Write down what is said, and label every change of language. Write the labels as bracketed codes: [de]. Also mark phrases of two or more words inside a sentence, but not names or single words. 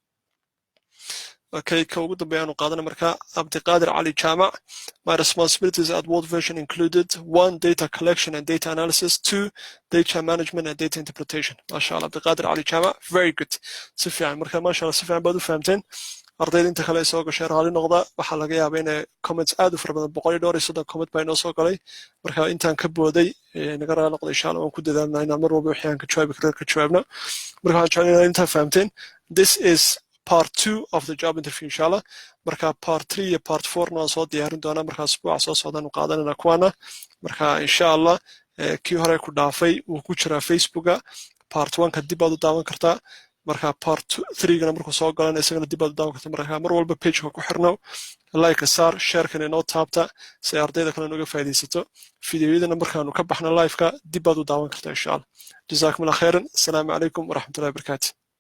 [so] Okay, ka ugu dambeeya aanu qaadana marka Abdiqaadir Ali Jaamac, [en] my responsibilities at World Vision included 1 data collection and data analysis, 2 data management and data interpretation. [ar] ما شاء الله, [so] Abdiqaadir Ali Jaamac, [en] very good. [so] Si fiican marka [ar] ما شاء الله [so] si fiican baad u fahamteen. ardayda inta kale soo gashay raali noqda, waxaa laga yaabaa inay comments aad u fara badan 130 comment baa inoo soo galay. marka intaan ka booday naga raali noqda [ar] إن شاء الله [so] waan ku dadaalnaa inaan mar walba wixii aan ka jawaabi karo ka jawaabno. marka waxaan jeclahay intaan fahamteen. [en] This is part 2 of the job interview inshallah. [so] marka part 3 iyo part 4 na soo diyaarin doona marka asbuuca soo socdaan u qaadanana kuwana. marka inshallah kii hore ku dhaafay uu ku jira Facebooka. part 1 ka dib aad u daawan kartaa. marka part 3 gana markuu soo galan isagana dib aad u daawan kartaa. marka mar walba page-ka ku xirnow, like saar, share-kana inoo taabta si ardayda kale uga faa'iideysato. fiidiyoyadana markaanu ka baxno live-ka dib aad u daawan kartaa inshallah. [ar] جزاكم الله خيرا. السلام عليكم ورحمة الله وبركاته.